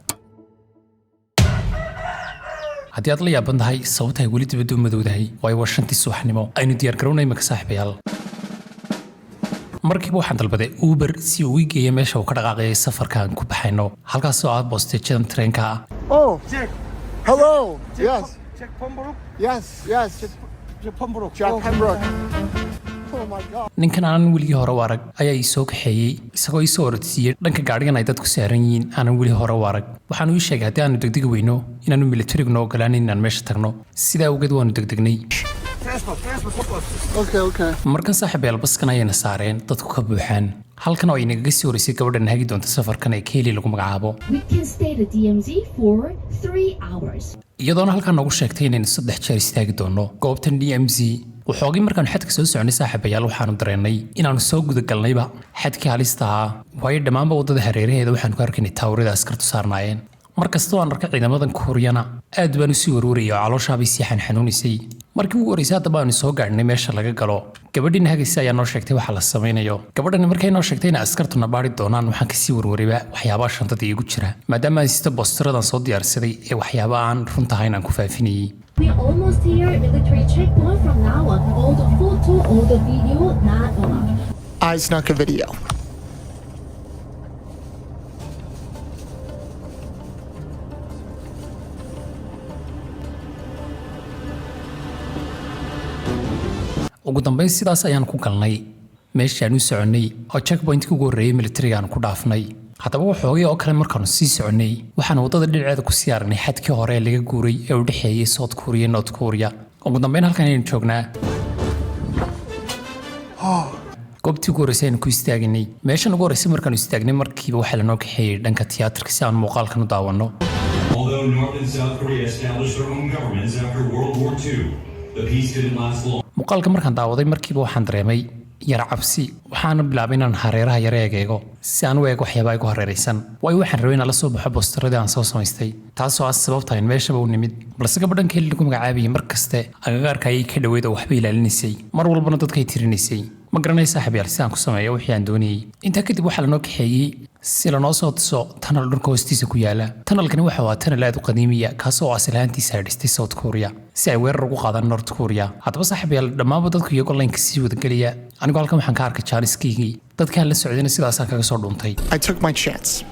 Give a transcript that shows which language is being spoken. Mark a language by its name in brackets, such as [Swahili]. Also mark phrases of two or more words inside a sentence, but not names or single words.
[Somali] haddii aad la yaaban tahay sababta ay weli dibadda u madowdahay way waa 5 subaxnimo aynu diyaar garownay maka saaxiibayaal markiiba waxaan dalbaday Uber si uu ii geeyo meesha uu ka dhaqaaqay safarkaan ku baxayno halkaas oo aad boosteejada treenka [English] Oh, hello. Yes. Jack Pembroke? Yes, yes. Jack Pembroke. Jack Pembroke. Oh my God. [Somali] ninkan aan weli hore u arag ayaa ii soo kaxeeyay isagoo ii soo orodsiiyay dhanka gaadhigan ay dadku saaran yihiin aan weli hore u arag waxaan uu sheegay haddii aanu degdeg weyno inaanu militariga noo ogolaanin inaan meesha tagno sidaa awgeed waanu degdegnay [English] Okay. [Somali] markan saaxiibayaal baskan ayayna saareen dadku ka buuxaan halkan oo ay nagaga sii horeysay gabadhan hagi doonta safarkan ee Kelly lagu magacaabo [English] We can stay at DMZ for 3 hours. [Somali] iyadoona halkan noogu sheegtay inaynu 3 jeer istaagi doono goobtan DMZ waxoogii markaan xadka soo soconay saaxiibayaal waxaanu dareennay inaanu soo gudagalnayba xadkii halista ahaa waayo dhammaanba waddada hareeraheeda waxaanu ka arkaynay taawrada askartu saarnaayeen markasta waan arkay ciidamadan Koreana aad baan u sii warwarayay oo calooshaabay sii xanuunisay markii ugu horeysay hadda baanu soo gaadhnay meesha laga galo gabadhina hagaysa ayaa noo sheegtay waxa la samaynayo gabadhani markay noo sheegtay in askartuna baari doonaan waxaan ka sii warwarayba waxyaabaha shantada iigu jira maadaama ay sida boostaradan soo diyaarsaday ee waxyaabaha aan runtahay inaan ku faafinayay [English] We're almost here. Military checkpoint from now on. All the photo, all the video, not allowed. I snuck a video. [Somali] ugu dambayn sidaas ayaan ku galnay meeshaan u soconay oo checkpoint-ka ugu horreeyay militariga aan ku dhaafnay haddaba waxoogay oo kale markaanu sii soconay waxaan waddada dhinaceeda ku sii aragnay xadkii hore ee laga guuray ee u dhexeeyay South Korea iyo North Korea ugu dambayn halkan ayaynu joognaa goobtii ugu horreysay aynu ku istaagnay meeshan ugu horreysay markaanu istaagnay markiiba waxaa lanoo kaxeeyey dhanka tiyaatarka si aan muuqaalkan u daawanno [English] Although North and South Korea established their own governments after World War II, the peace didn't last long. [Somali] muuqaalka markaan daawaday markiiba waxaan dareemay yara cabsi waxaana bilaabay inaan hareeraha yara eego si aan u eego waxyaabaha igu hareeraysan waayo waxaan rabay inaan la soo baxo boostaradii aan soo samaystay taasoo ah sababta in meeshaba u nimid balse gabadhan Kelly lagu magacaabayay markaste agagaarka ayay ka dhaweyd oo waxba ilaalinaysay mar walbana dadkay tirinaysay ma garanay saaxiibayaal si aan ku sameeyo wixii aan doonayay intaa kadib waxaa lanoo kaxeeyey si lanoo soo tuso tanal dhulka hoostiisa ku yaala tanalkani waxa waa tanal aad u qadiimiya kaasoo asal ahaantiisa ay dhistay South Korea si ay weerar ugu qaadaan North Korea haddaba saaxiibayaal dhammaanba dadku iyagoo laynka sii wadagelaya anigu halkan waxaan ka arkay jaaniskaygii dadkaan la socdayna sidaasaan kaga soo dhuntay [English] I took my chance.